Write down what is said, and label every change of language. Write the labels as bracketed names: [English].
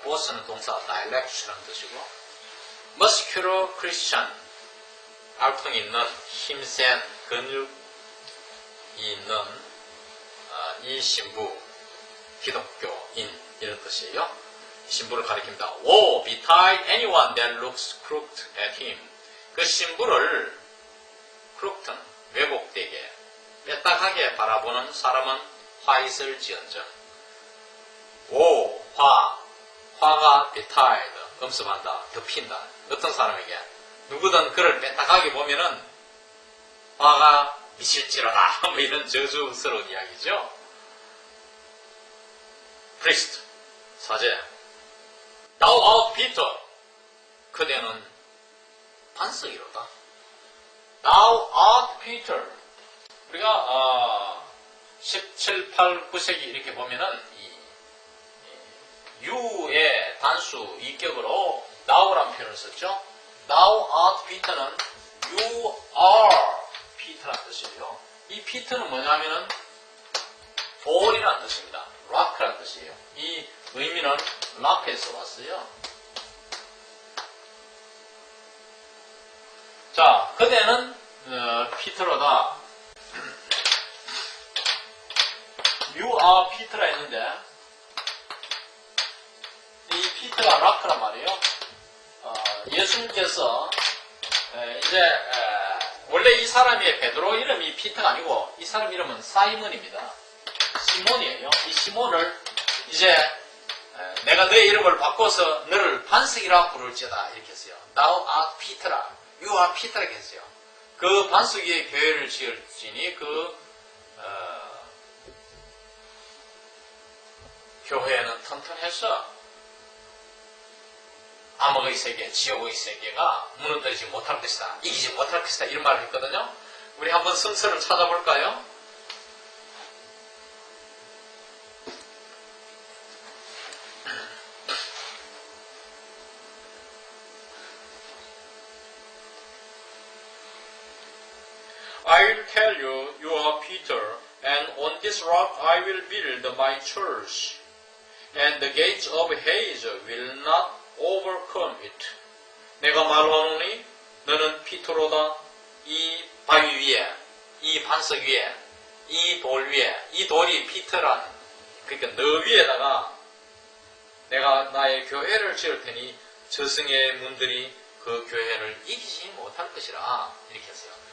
[Korean] boss는 동사 direction이라는 뜻이고, muscular Christian, 알통 있는 힘센 근육이 있는 이 신부, 기독교인 이런 뜻이에요. 신부를 가리킵니다. [English] Woe betide anyone that looks crooked at him. [Korean] 그 신부를 crooked, 왜곡되게, 빼딱하게 바라보는 사람은 화 있을 지언정. Woe, 화가 betide, 음습한다, 덮인다. 어떤 사람에게 누구든 그를 빼딱하게 보면은 화가 미칠지어다. 뭐 이런 저주스러운 이야기죠. [English] priest, [Korean] 사제. [English] Thou art Peter. [Korean] 그대는 반석이로다. [English] Thou art Peter. [Korean] 우리가 17, 8, 9세기 이렇게 보면은 U의 단수 이격으로 Thou라는 표현을 썼죠. [English] Thou art Peter [Korean] 는 [English] You are Peter [Korean] 라는 뜻이에요. 이 Peter는 뭐냐면은 돌이라는 뜻입니다. rock라는 뜻이에요. 이 의미는 rock에서 왔어요. 자, 그대는 피터로다. [English] You are Peter [Korean] 라 했는데 이 피터가 rock란 말이에요. 예수님께서 이제 원래 이 사람의 베드로 이름이 피터가 아니고 이 사람 이름은 사이먼입니다. 시몬이에요. 이 시몬을 이제 내가 너의 이름을 바꿔서 너를 반석이라 부를지어다 이렇게 했어요. [English] Thou art Peter [Korean] 라, [English] You are Peter [Korean] 라 했어요. 그 반석 위에 교회를 지을지니 그 교회는 튼튼해서 암흑의 세계, 지옥의 세계가 무너뜨리지 못할 것이다. 이기지 못할 것이다. 이런 말을 했거든요. 우리 한번 성서를 찾아볼까요? [English] I will tell you, you are Peter, and on this rock I will build my church, and the gates of Hades will not overcome it. [Korean] 내가 말하노니 너는 피터로다. 이 바위 위에, 이 반석 위에, 이 돌 위에, 이 돌이 피터란, 그러니까 너 위에다가 내가 나의 교회를 지을 테니 저승의 문들이 그 교회를 이기지 못할 것이라 이렇게 했어요.